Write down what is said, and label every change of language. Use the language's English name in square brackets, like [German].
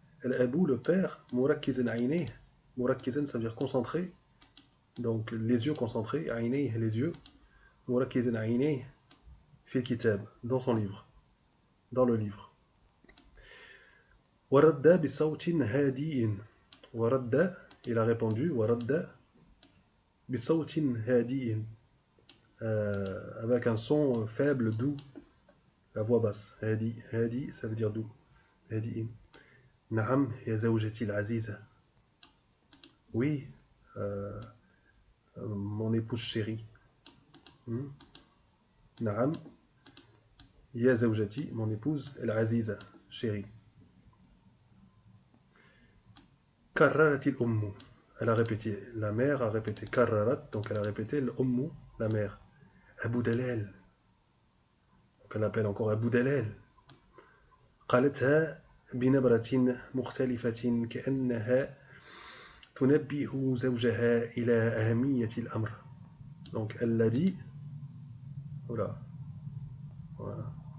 [Arabic] الأب, [French] le père, [Arabic] مركزا عينيه. مركزا, [French] ça veut dire concentré. Donc les yeux concentrés, [Arabic] عينيه, [French] les yeux. [Arabic] مركزا عينيه في الكتاب, [French] dans son livre, dans le livre. [Arabic] ورد بصوت هادئ. [French] ورد, il a répondu. [Arabic] ورد بصوت هادئ, [French] avec un son faible, doux, la voix basse. [Arabic] هادي, هادي, [French] ça veut dire doux. [Arabic] هادئ. نعم يا زوجتي العزيزة. [French] Oui, mon épouse chérie. [Arabic] نعم يا زوجتي, [French] mon épouse [Arabic] العزيزة, [French] chérie. [Arabic] كررت الأم, [French] elle a répété, la mère a répété. كررت, donc elle a répété الأم, la mère. Abu Dalal, donc elle appelle encore Abu Dalal. قالتها [Arabic] بنبرة مختلفة كأنها تنبه زوجها إلى أهمية الأمر. [French] Donc elle l'a dit, voilà, voilà.